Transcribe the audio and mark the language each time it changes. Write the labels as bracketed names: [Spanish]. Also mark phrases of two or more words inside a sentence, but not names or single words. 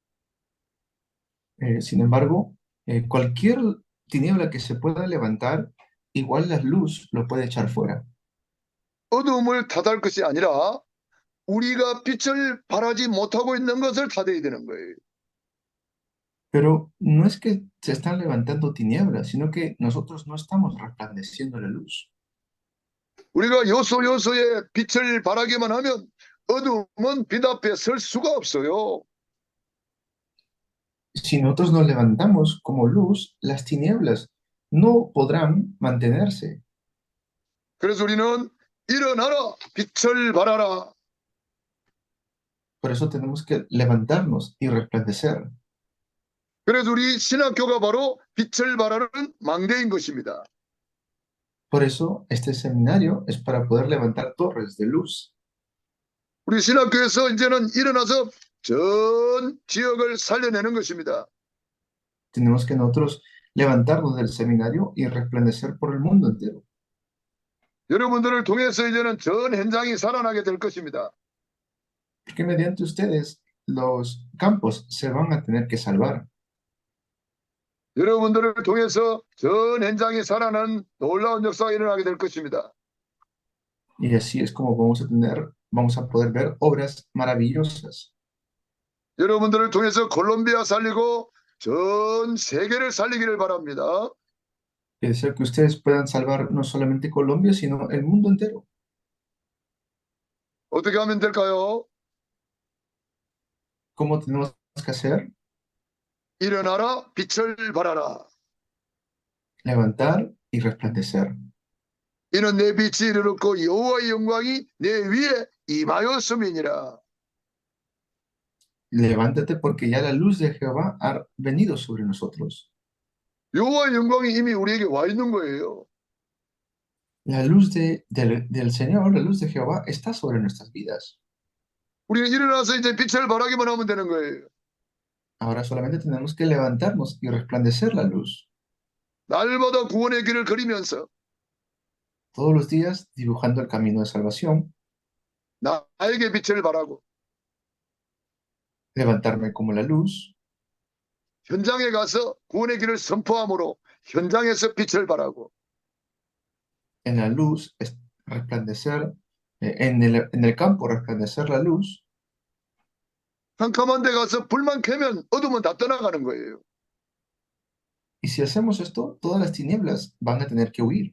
[Spanish] Sin embargo, cualquier tiniebla que se pueda levantar, igual la luz lo puede echar fuera. [Korean] 어둠을 탓할 것이 아니라 우리가 빛을 발하지 못하고 있는 것을 탓해야 되는 거예요. [Spanish] Pero no es que se están levantando tinieblas, sino que nosotros no estamos resplandeciendo la luz. [Korean] 우리가 요소요소에 빛을 발하기만 하면 어둠은 빛 앞에 설 수가 없어요. [Spanish] Si nosotros nos levantamos como luz, las tinieblas no podrán mantenerse. [Korean] 그래서 우리는 일어나라, 빛을 발하라. [Spanish] Por eso tenemos que levantarnos y resplandecer. [Korean] 그래서 우리 신학교가 바로 빛을 발하는 망대인 것입니다. [Spanish] Por eso este seminario es para poder levantar torres de luz. [Korean] 우리 신학교에서 이제는 일어나서 전 지역을 살려내는 것입니다. [Spanish] Tenemos que nosotros levantarnos del seminario y resplandecer por el mundo entero. [Korean] 여러분들을 통해서 이제는 전 현장이 살아나게 될 것입니다. [Spanish] Porque mediante ustedes los campos se van a tener que salvar. [Korean] 여러분들을 통해서 전 현장이 살아나는 놀라운 역사가 일어나게 될 것입니다. [Spanish] Y así es como vamos a poder ver obras maravillosas. [Korean] 여러분들을 통해서 콜롬비아 살리고 전 세계를 살리기를 바랍니다. [Spanish] Y deseo que ustedes puedan salvar no solamente Colombia, sino el mundo entero. [Korean] 어떻게 하면 될까요? [Spanish] ¿Cómo tenemos que hacer? [Korean] 일어나라, 빛을 발하라. [Spanish] Levantar y resplandecer. [Korean] 이는 내 빛이 이르렀고 여호와의 영광이 내 위에 임하였음이니라. [Spanish] Levántate porque ya la luz de Jehová ha venido sobre nosotros. [Korean] 여호와의 영광이 이미 우리에게 와 있는 거예요. [Spanish] La luz del Señor, la luz de Jehová está sobre nuestras vidas. [Korean] 우리는 일어나서 이제 빛을 발하기만 하면 되는 거예요. [Spanish] Ahora solamente tenemos que levantarnos y resplandecer la luz. [Korean] 날마다 구원의 길을 그리면서 [Spanish] Todos los días dibujando el camino de salvación, [Korean] 나에게 빛을 발하고 [Spanish] levantarme como la luz, [Korean] 현장에 가서 구원의 길을 선포함으로 현장에서 빛을 발하고 [Spanish] en la luz resplandecer, en el campo resplandecer la luz. [Korean] 캄캄한 데 가서 불만 켜면 어둠은 다 떠나가는 거예요. [Spanish] Y si hacemos esto, todas las tinieblas van a tener que huir.